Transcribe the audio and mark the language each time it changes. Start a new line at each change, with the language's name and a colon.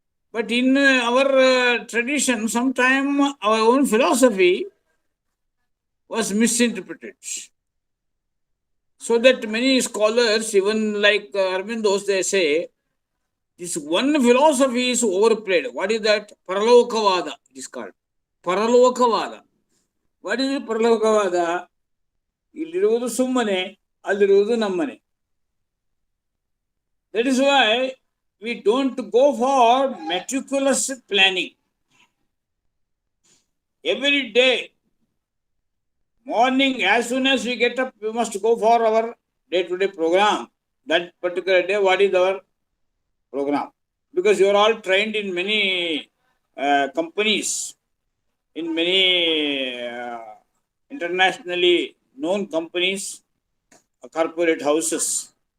English: But in our tradition, sometimes our own philosophy was misinterpreted. So that many scholars, even like Arvindos, they say, this one philosophy is overplayed. What is that? Paralokavada, it is called. Paralokavada. What is Paralokavada?
Kannada: ಇಲ್ಲಿರುವುದು ಸುಮ್ಮನೆ ಅಲ್ಲಿರುವುದು ನಮ್ಮನೆ.
English: That is why we don't go for meticulous planning. Every day, morning, as soon as we get up, we must go for our day-to-day program. That particular day, what is our program? Because you are all trained in many companies, in many internationally known companies, corporate houses.